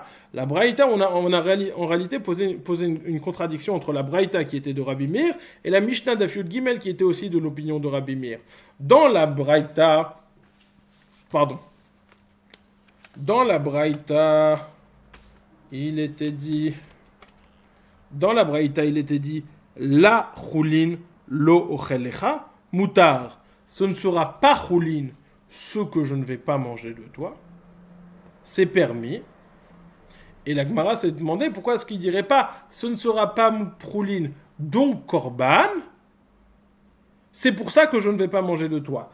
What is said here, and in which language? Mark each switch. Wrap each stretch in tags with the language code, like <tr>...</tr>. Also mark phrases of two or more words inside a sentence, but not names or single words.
<fr>La braïta, on a en réalité posé une contradiction entre la braïta qui était de Rabbi Meir et la Mishnah</fr> <he>Daf Yud Gimel</he> <fr>qui était aussi de l'opinion de Rabbi Meir. Dans la braïta, il était dit</fr> <he>la choulin lo ochelecha mutar.</he> <fr>Ce ne sera pas choulin ce que je ne vais pas manger de toi. C'est permis. Et la Gemara s'est demandé pourquoi est-ce qu'il dirait pas ce ne sera pas choulin donc korban. C'est pour ça que je ne vais pas manger de toi.</fr>